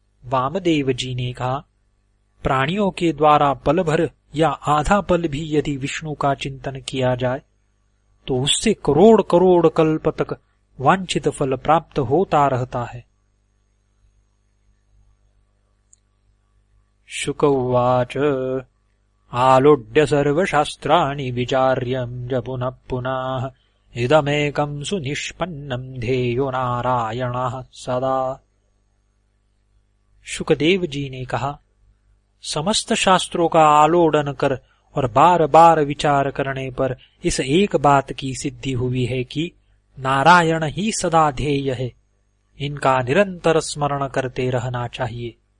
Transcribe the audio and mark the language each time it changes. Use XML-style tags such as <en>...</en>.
<hi>वामदेव जी ने कहा, प्राणियों के द्वारा पल भर या आधा पल भी यदि विष्णु का चिंतन किया जाए तो उससे करोड़ करोड़ कल्प तक वांछित फल प्राप्त होता रहता है।</hi> <sa>शुक उवाच आलोड्य सर्वशास्त्राणि विचार्यं पुनः पुनः इदमेकं सुनिष्पन्नं ध्येयो नारायणः सदा।</sa> <hi>शुकदेव जी ने कहा, समस्त शास्त्रों का आलोडन कर और बार बार विचार करने पर इस एक बात की सिद्धि हुई है कि नारायण ही सदा ध्येय है। इनका निरंतर स्मरण करते रहना चाहिए।</hi>